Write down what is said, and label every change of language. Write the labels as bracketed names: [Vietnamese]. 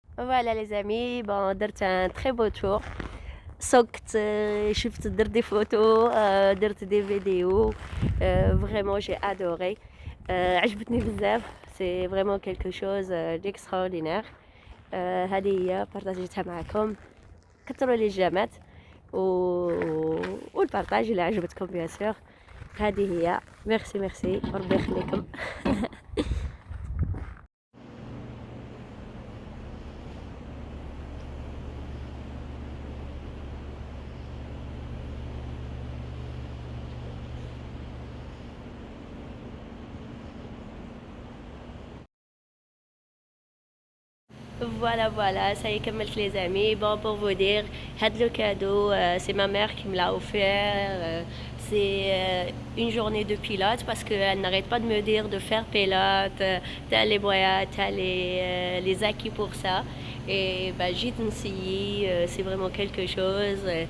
[French] Voilà les amis, bon, [Arabic] درت [French] un très beau tour. [Arabic] سقت شفت درت des photos درت des vidéos [French] vraiment j'ai adoré [Arabic] عجبتني بزاف [French] c'est vraiment quelque chose d'extraordinaire [Arabic] هذه هي بارطاجيتها معكم كثروا لي الجامات و... والبارطاج اللي عجبتكم بيان سور هذه هي ميرسي ميرسي وربي يخليكم [French] Voilà, voilà, ça y est, comme les amis. Bon, pour vous dire, le cadeau, c'est ma mère qui me l'a offert. C'est une journée de pilote parce qu'elle n'arrête pas de me dire de faire pilote, t'as les moyens, t'as les acquis pour ça. Et bah, j'ai essayé, c'est vraiment quelque chose.